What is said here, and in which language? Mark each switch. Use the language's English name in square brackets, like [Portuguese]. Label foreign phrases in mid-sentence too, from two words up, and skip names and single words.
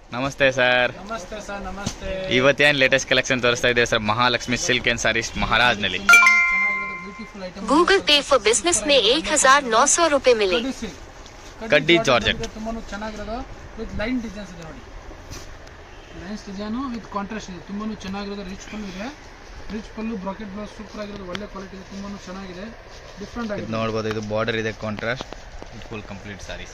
[Kannada] ನಮಸ್ತೆ ಸರ್. ನಮಸ್ತೆ ಸರ್. ನಮಸ್ತೆ. ಇವತ್ತೇನು [English] latest collection [Kannada] ತೋರಿಸ್ತಾ ಇದೆ ಸರ್? ಮಹಾಲಕ್ಷ್ಮಿ ಸಿಲ್ಕ್ ಅಂಡ್ ಸಾರೀಸ್ ಮಹಾರಾಜ್ನಲ್ಲಿ. [Hindi] गूगल पे फॉर बिजनेस में 1900 रुपए मिले. [Kannada] ಕಡ್ಡಿ ಜಾರ್ಜೆಟ್ ತುಂಬಾನು ಚೆನ್ನಾಗಿರೋದು [English] with line designs [Kannada] ಇದೆ ನೋಡಿ. [English] lines design with contrast [Kannada] ಇದೆ. ತುಂಬಾನು ಚೆನ್ನಾಗಿರೋದು. ರಿಚ್ ಪಲ್ಲು ಇದೆ. ರಿಚ್ ಪಲ್ಲು [English] bracket blouse super [Kannada] ಆಗಿರೋದು. ಒಳ್ಳೆ ಕ್ವಾಲಿಟಿ ಇದೆ. ತುಂಬಾನು ಚೆನ್ನಾಗಿದೆ. ಡಿಫ್ರೆಂಟ್ ಆಗಿದೆ. ನೋಡ್ಬೋದು. ಇದು ಬಾರ್ಡರ್ ಇದೆ ಕಾಂಟ್ರಾಸ್ಟ್. [English] full complete sarees.